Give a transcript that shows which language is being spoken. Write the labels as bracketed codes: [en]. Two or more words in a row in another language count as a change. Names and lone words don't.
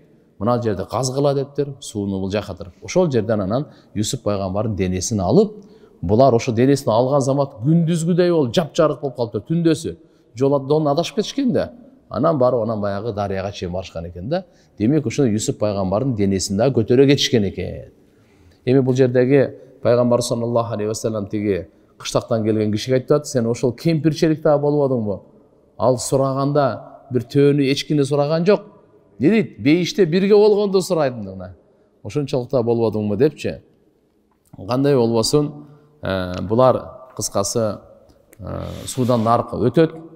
[ky] Мына жерде казгыла дептир, сууну бул жака туруп. Ошол жерден анан Юсуп пайгамбардын денесин алып, булар ошо денесин алган замат күндүзгүдөй болуп, жапжарык болуп калыптыр, түндөсү. Жолдон адашып кетишкен да. Анан барып, баягы дарыяга чейин барышкан экен да. Демек ошо Юсуп пайгамбардын денесин да көтөрө кетишкен экен. Эми бул жердеги пайгамбар [ar] صلى الله عليه وسلم [ky] тиги кыштактан келген кишиге айтып, сен ошол кемпирчелик дагы болбодуңбу? Ал сураганда бир төөнү эчкини сураган жок. Не дейт? Бейиште бирге болгондо сурайдым. Ошончолук да болбодуңбу депчи. Кандай болбосун, булар кыскасы суудан наркы өтөт.